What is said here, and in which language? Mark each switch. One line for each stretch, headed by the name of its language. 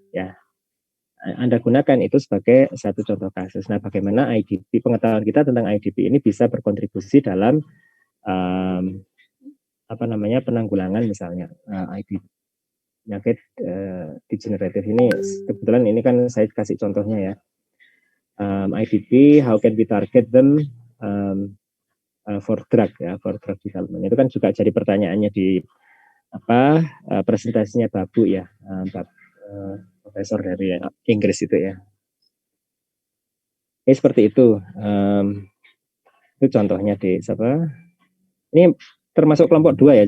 Indonesian: Ya, Anda gunakan itu sebagai satu contoh kasus. Nah, bagaimana IDP, pengetahuan kita tentang IDP ini bisa berkontribusi dalam penanggulangan misalnya IDP. Penyakit degeneratif ini, kebetulan ini kan saya kasih contohnya ya.
English: IDP, how can we target them for drug development.
Indonesian: Itu kan juga jadi pertanyaannya di presentasinya Babu ya, profesor dari Inggris itu ya. Ini seperti itu. Itu contohnya di Ini termasuk kelompok 2 ya.